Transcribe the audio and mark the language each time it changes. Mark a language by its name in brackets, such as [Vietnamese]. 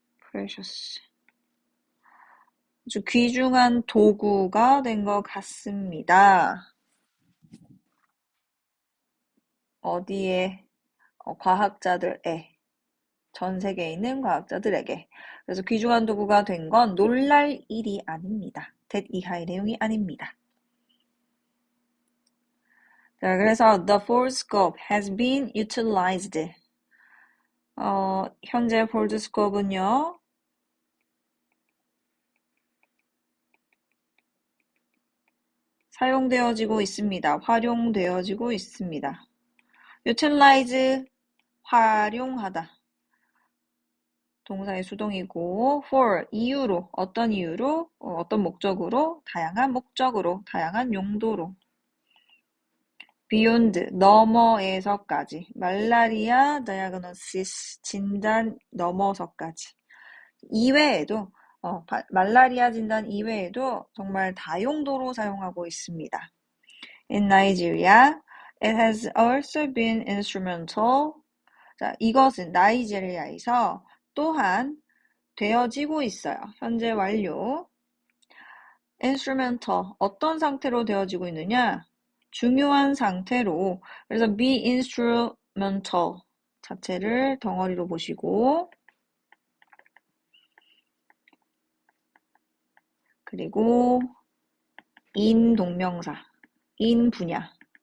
[Korean] precious 아주 귀중한 도구가 된 것 같습니다. 어디에? 과학자들에. 전 세계에 있는 과학자들에게. 그래서 귀중한 도구가 된 건 놀랄 일이 아닙니다. that 이하의 내용이 아닙니다. 자, 그래서 [English] the foldscope has been utilized. [Korean] 현재 foldscope은요. 사용되어지고 있습니다. 활용되어지고 있습니다. utilize, 활용하다. 동사의 수동이고 for, 이유로, 어떤 이유로, 어떤 목적으로, 다양한 목적으로, 다양한 용도로. beyond, 너머에서까지. 말라리아 diagnosis, 진단 넘어서까지. 이외에도 말라리아 진단 이외에도 정말 다용도로 사용하고 있습니다. [English] In Nigeria, it has also been instrumental. [Korean] 자, 이것은 나이지리아에서 또한 되어지고 있어요. 현재 완료. instrumental, 어떤 상태로 되어지고 있느냐? 중요한 상태로. 그래서 be instrumental 자체를 덩어리로 보시고 그리고 in 동명사, in 분야.